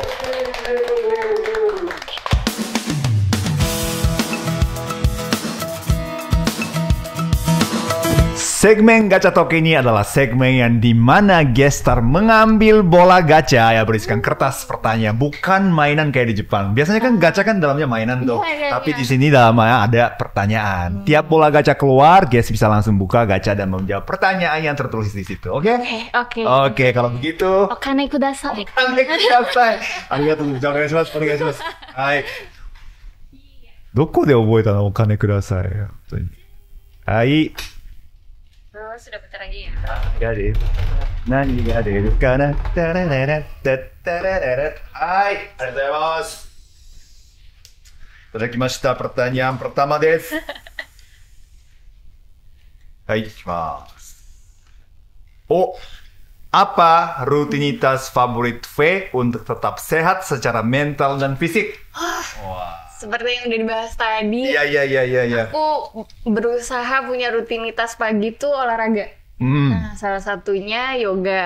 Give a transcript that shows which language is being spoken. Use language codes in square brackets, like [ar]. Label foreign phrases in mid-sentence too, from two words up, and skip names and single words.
[id] Segmen Gacha Talk ini adalah segmen yang dimana gestar mengambil bola gacha ya berisikan kertas pertanyaan, bukan mainan kayak di Jepang. Biasanya kan gacha kan dalamnya mainan tuh, tapi di sini dalamnya ada pertanyaan. Tiap bola gacha keluar, guest bisa langsung buka gacha dan menjawab pertanyaan yang tertulis di situ. Oke? Oke, kalau begitu. [ja] お金ください. お金ください。ありがとうございます. Hai. どこで覚えてのお金ください? Hai. [id] Sudah bentar lagi ya. [ja] Jadi, 何が出るかな？はい, ありがとうございます. [id] Pertanyaan pertama desu. [ja] はい、行きます. [id] Oh, apa rutinitas favorit V untuk tetap sehat secara mental dan fisik? Wah. Seperti yang udah dibahas tadi. Iya. Aku berusaha punya rutinitas pagi tuh olahraga. Nah, salah satunya yoga.